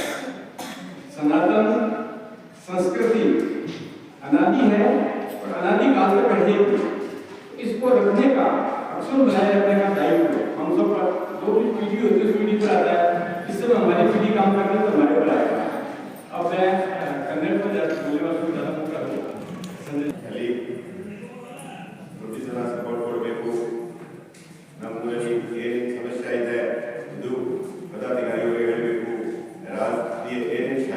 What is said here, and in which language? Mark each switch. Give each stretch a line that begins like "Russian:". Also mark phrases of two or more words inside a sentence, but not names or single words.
Hindi: सनातन संस्कृति अनादि है और अनादि काल तक रहेगी। इसको रखने का, अक्षुण्ण बनाए रखने का दायित्व हम सब पर, जो भी पीढ़ी होती है उस पीढ़ी पर आता है। इस समय हमारी पीढ़ी काम कर रही है तो हमारे पर आएगा। अब मैं कन्नड़ को बोलने वाला ज़्यादा मौका दूँ।
Kannada: ಪ್ರತಿ ಜನ ಸಪೋರ್ಟ್ ಕೊಡಬೇಕು. ನಮ್ಮೂರಲ್ಲಿ ಏನು ಸಮಸ್ಯೆ ಇದೆ ಇದು ಪದಾಧಿಕಾರಿಗಳಿಗೆ ಹೇಳಬೇಕು. ರಾಷ್ಟ್ರೀಯ